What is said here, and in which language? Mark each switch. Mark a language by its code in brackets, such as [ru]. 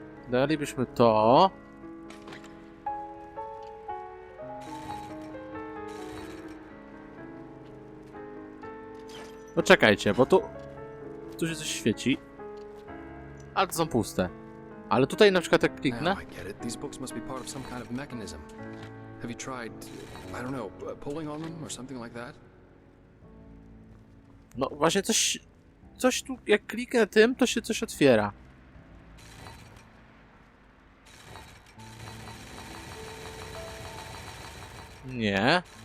[pl] Dalibyśmy to. Poczekajcie, bo tu się coś świeci. Ale to są puste. Ale tutaj na przykład jak kliknę. [en] These books must be part of some kind of mechanism. Have you tried, I don't know, pulling on them or something like that? [pl] No właśnie coś tu, jak kliknę tym, to się coś otwiera. Nie.